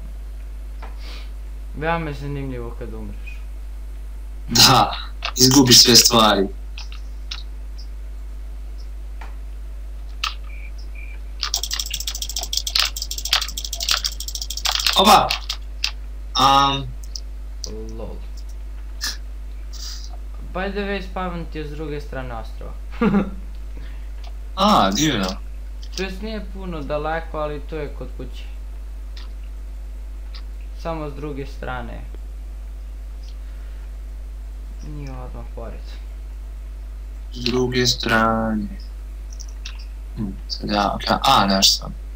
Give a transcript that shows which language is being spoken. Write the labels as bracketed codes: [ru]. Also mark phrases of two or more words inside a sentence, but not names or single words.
[sr] Veoma je zanimljivo kad umreš. Da, izgubiš sve stvari. Opa! Lol. [en] By the way, [sr] spawn ti je s druge strane ostrova. A, divno. To jest nije puno daleko, ali to je kod kuće. Samo s druge strane. Nije odmah pored. S druge strane. Sad ja, a, naš sam.